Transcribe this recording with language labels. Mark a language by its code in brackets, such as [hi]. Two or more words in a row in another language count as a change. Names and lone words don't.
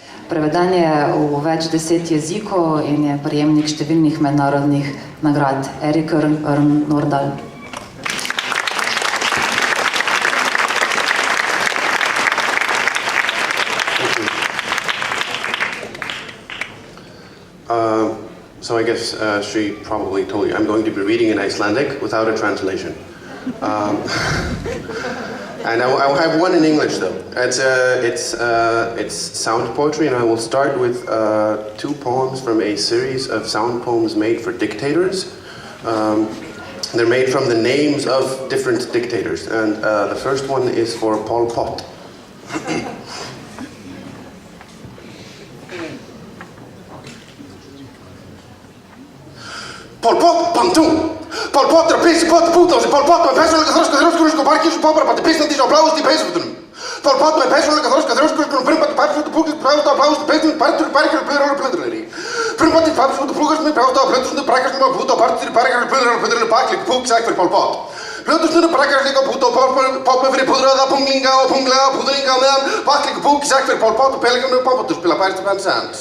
[sl] Preveden je v več 10 jezikov in je prejemnik številnih mednarodnih nagrad. Eiríkur Örn Norðdahl. [en] So I guess she probably told you I'm going to be reading in Icelandic without a translation. And I have one in English though. It's sound poetry, and I will start with 2 poems from a series of sound poems made for dictators. They're made from the names of different dictators, and the first one is for Pol Pot. [is] Pol Pot, Ptuju. Pol Pot pissi potti putósi. Pol Pot með persónuleika þrjósku barkis og poparabandi pissandi á bláusti peysufutunum. Pol Pot með persónuleika þrjósku frumbandi pappsútu púkist bráðust á bláusti peysunum bartur barkir blöður og blöðurlegri. Frumbandi pappsútu púkist með bráðust á blöðursundu brækastum og púta og bartur barkir blöður og blöðurlegri baklik púk sæk fyrir Pol Pot. Blöðurstundu brækastum og púta og poppa fyrir púdraða punglinga og punglega púðringa meðan baklik púk sæk fyrir Pol Pot og pelegum og poppatur spila bærstu pensans.